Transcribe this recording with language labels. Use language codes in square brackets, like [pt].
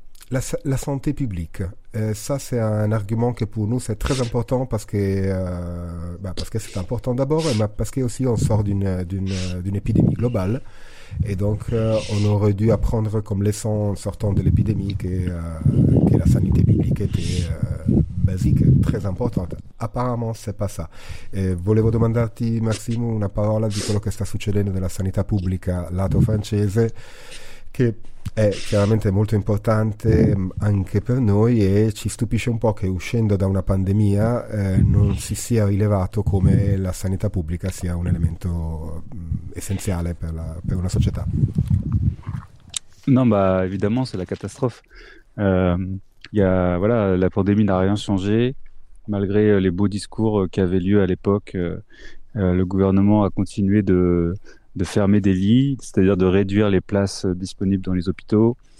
[fr] La santé publique, ça c'est un argument que pour nous c'est très important parce que c'est important d'abord, mais parce que aussi on sort d'une épidémie globale. Et donc on aurait dû apprendre comme leçon sortant de l'épidémie que la santé publique était basique, très importante. Apparemment, c'est pas ça. [it] Et volevo domandarti, Maxime, una parola di quello che sta succedendo nella sanità pubblica lato francese, che è chiaramente molto importante anche per noi e ci stupisce un po' che uscendo da una pandemia non si sia rilevato come la sanità pubblica sia un elemento essenziale per una società. [fr] Non, bah, évidemment, c'est la catastrophe. Voilà, la pandémie n'a rien changé. Malgré les beaux discours qui avaient lieu à l'époque, le gouvernement a continué de fermer des lits, c'est-à-dire de réduire les places disponibles dans les hôpitaux.